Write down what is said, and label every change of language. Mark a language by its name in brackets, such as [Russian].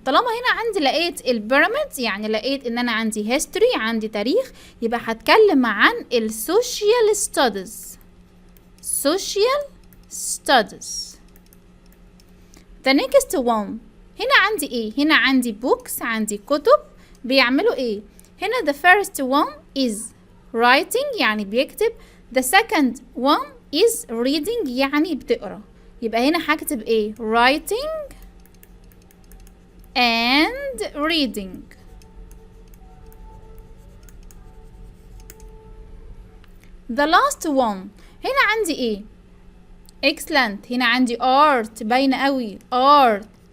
[Arabic] طالما هنا عندي لقيت البيراميدز، يعني لقيت ان انا عندي هيستوري، عندي تاريخ، يبقى هتكلم عن السوشيال ستاديز. [English] social studies. the next one. [Arabic] هنا عندي ايه؟ هنا عندي books، عندي كتب بيعملوا ايه؟ هنا [English] the first one is writing [Arabic] يعني بيكتب. [English] the second one is reading [Arabic] يعني بتقرا. يبقى هنا هكتب ايه؟ [English] writing and reading. the last one. [Arabic] هنا عندي ايه؟ excellent. هنا عندي art، باينه قوي art.